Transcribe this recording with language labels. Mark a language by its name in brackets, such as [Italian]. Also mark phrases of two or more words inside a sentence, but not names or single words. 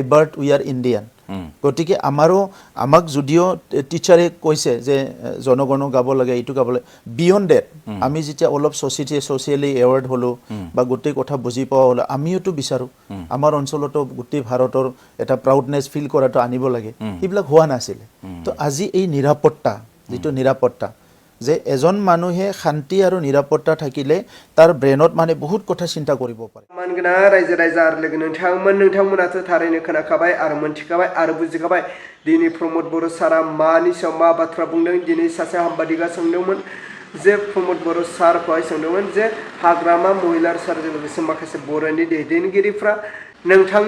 [English] but we are Indian [Assamese] গতিকে আমাক যদিও টিচাৰে কৈছে যে জনগণ গাব লাগে এইটো গাব লাগে [English] beyond that [Assamese] আমি যেতিয়া অলপ [English] socially aware [Assamese] হলো বা গোটেই কথা বুজি পোৱা হলো আমিওতো বিচাৰোঁ আমাৰ অঞ্চলতো গোটেই ভাৰতৰ এটা [English] proudness feel [Assamese] কৰাটো আনিব লাগে সেইবিলাক হোৱা নাছিলে তো আজি এই নিৰাপত্তা যিটো নিৰাপত্তা যে এজন মানুহে শান্তি আৰু নিৰাপত্তা থাকিলে তাৰ ব্ৰেইনত মানে বহুত কথা চিন্তা কৰিব পাৰে [Bodo] मानगोनां रायजो राजा आरो लोगो नोंथांमोनाथ' थारैनो खोनाखाबाय आरो मोनथिखाबाय आरो बुजिखाबाय दिनै प्रमद बर' सारा मानि सायाव मा बाथ्रा बुंदों दिनै सासे हामबादिगा सोंदोंमोन जे प्रमद बर' सारखौहाय सोंदोंमोन जे हाग्रामा महिलार सारजों लोगोसे माखासे बर'नि दैदेनगिरिफ्रा नोंथांनि